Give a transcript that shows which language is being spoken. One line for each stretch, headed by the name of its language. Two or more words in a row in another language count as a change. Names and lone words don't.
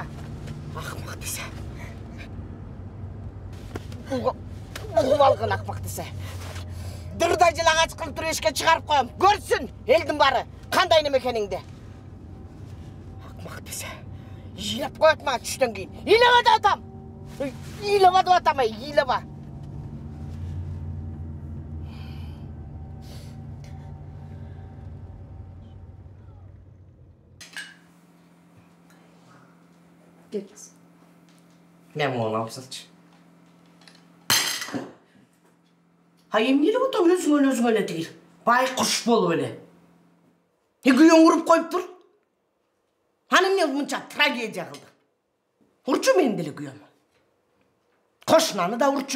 Kyrgyz: Акмак десе. Угуп алган акмак десе. Дырдай жылаңач кылып туруп эшикке чыгарып коем. Көрсүн элдин баары кандай неме экениңди. Акмак десе. Ыйлап коет мага түштөн кийин. Ыйлаба деп атам. Ыйлаба деп атам, ыйлаба.
Kazakh: Келіңіз.
Kyrgyz: Мен оны алып салчы. Эмне эле отоң өзүңө эле тигил. Байкуш болуп эле. Күйөөң уруп коюп тур. Аны эмне мынча трагедия кылды? Урчу мен деле күйөөм. Кошунаны да урчу.